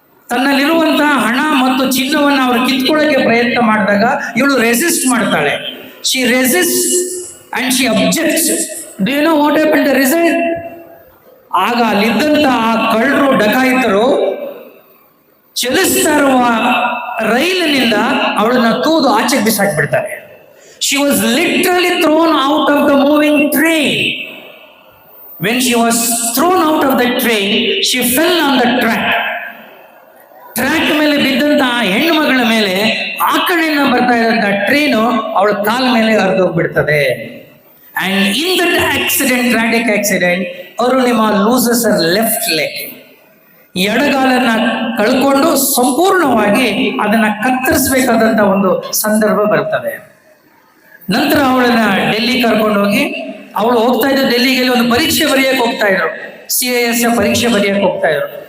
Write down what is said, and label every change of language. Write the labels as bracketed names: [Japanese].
[Kannada] ತನ್ನಲ್ಲಿರುವಂತಹ ಹಣ ಮತ್ತು ಚಿನ್ನವನ್ನು ಅವರು ಕಿತ್ಕೊಳ್ಳೋಕೆ ಪ್ರಯತ್ನ ಮಾಡಿದಾಗ ಇವಳು ರೆಸಿಸ್ಟ್ ಮಾಡ್ತಾಳೆ. [English] She resist and she objects. Do you know what happen the result? [Kannada] ಆಗ ಅಲ್ಲಿದ್ದಂತ ಆ ಕಳ್ಳರು ಡಕಾಯಿತರು ಚಲಿಸ್ತಾ ಇರುವ ರೈಲಿನಿಂದ ಅವಳನ್ನ ತೂದು ಆಚೆಗೆ ಬಿಸಾಕ್ಬಿಡ್ತಾರೆ. [English] She was literally thrown out of the moving train. When she was thrown out of the train, she fell on the track. [Kannada] Track ಮೇಲೆ ಬಿದ್ದಂತ ಆ ಹೆಣ್ಣು ಮಗಳ ಮೇಲೆ ಆ ಕಡೆಯಿಂದ ಬರ್ತಾ ಇದ್ದಂತ ಟ್ರೈನು ಅವಳ ಕಾಲ ಮೇಲೆ ಹರಿದೋಗ್ಬಿಡ್ತದೆ. [English] And in that accident, tragic accident, Arunima loses her left leg. [Kannada] ಎಡಗಾಲನ್ನ ಕಳ್ಕೊಂಡು ಸಂಪೂರ್ಣವಾಗಿ ಅದನ್ನ ಕತ್ತರಿಸಬೇಕಾದಂತ ಒಂದು ಸಂದರ್ಭ ಬರ್ತದೆ. ನಂತರ ಅವಳನ್ನ ಡೆಲ್ಲಿ ಕರ್ಕೊಂಡೋಗಿ, ಅವಳು ಹೋಗ್ತಾ ಇದ್ದ ಡೆಲ್ಲಿಗೆ ಒಂದು ಪರೀಕ್ಷೆ ಬರೆಯಕ್ಕೆ ಹೋಗ್ತಾ ಇದ್ರು, CIS ಪರೀಕ್ಷೆ ಬರೆಯಕ್ಕೆ ಹೋಗ್ತಾ ಇದ್ರು.